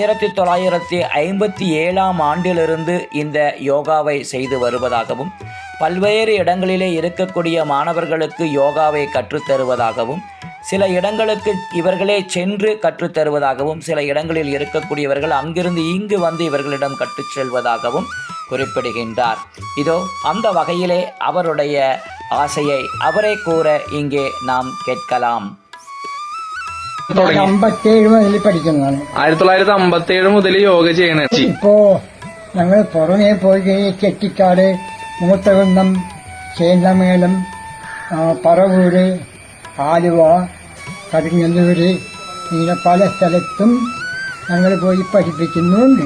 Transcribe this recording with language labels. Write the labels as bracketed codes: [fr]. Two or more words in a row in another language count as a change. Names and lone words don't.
[ta] 1957ஆம் ஆண்டிலிருந்து இந்த யோகாவை செய்து வருவதாகவும், பல்வேறு இடங்களிலே இருக்கக்கூடிய மாணவர்களுக்கு யோகாவை கற்றுத்தருவதாகவும், சில இடங்களுக்கு இவர்களே சென்று கற்றுத்தருவதாகவும், சில இடங்களில் இருக்கக்கூடியவர்கள் அங்கிருந்து இங்கு வந்து இவர்களிடம் கற்றுச் செல்வதாகவும் குறிப்பிடுகின்றார். இதோ அந்த வகையிலே அவருடைய ஆசையை அவரை கூற இங்கே நாம் கேட்கலாம். [ml] 57 മുതൽ പഠിക്കുന്നതാണ്. 1957 മുതൽ യോഗ ചെയ്യണേ. ഇപ്പോ ഞങ്ങൾ പുറമേ പോയി ചെട്ടിക്കാട്, മൂത്തകുന്നം, ചേന്നമേലം, പറവൂര്, ആലുവ, കടുങ്ങല്ലൂര്, ഇങ്ങനെ പല സ്ഥലത്തും ഞങ്ങൾ പോയി പഠിപ്പിക്കുന്നുണ്ട്.